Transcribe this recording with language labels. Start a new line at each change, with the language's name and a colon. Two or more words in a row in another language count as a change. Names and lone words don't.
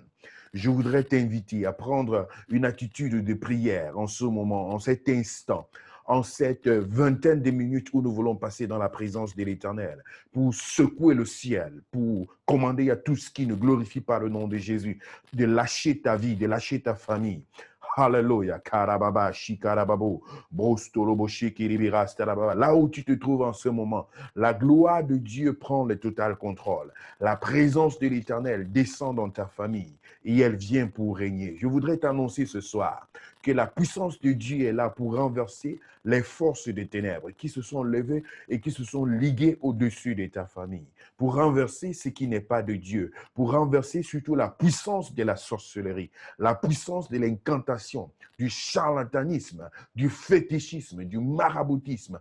French: Je voudrais t'inviter à prendre une attitude de prière en ce moment, en cet instant, en cette vingtaine de minutes où nous voulons passer dans la présence de l'Éternel, pour secouer le ciel, pour commander à tout ce qui ne glorifie pas le nom de Jésus, de lâcher ta vie, de lâcher ta famille. Hallelujah, karababa, shikarababo, brostolobo, shikiribira, starababa. Là où tu te trouves en ce moment, la gloire de Dieu prend le total contrôle. La présence de l'Éternel descend dans ta famille et elle vient pour régner. Je voudrais t'annoncer ce soir que la puissance de Dieu est là pour renverser les forces des ténèbres qui se sont levées et qui se sont liguées au-dessus de ta famille, pour renverser ce qui n'est pas de Dieu, pour renverser surtout la puissance de la sorcellerie, la puissance de l'incantation, du charlatanisme, du fétichisme, du maraboutisme.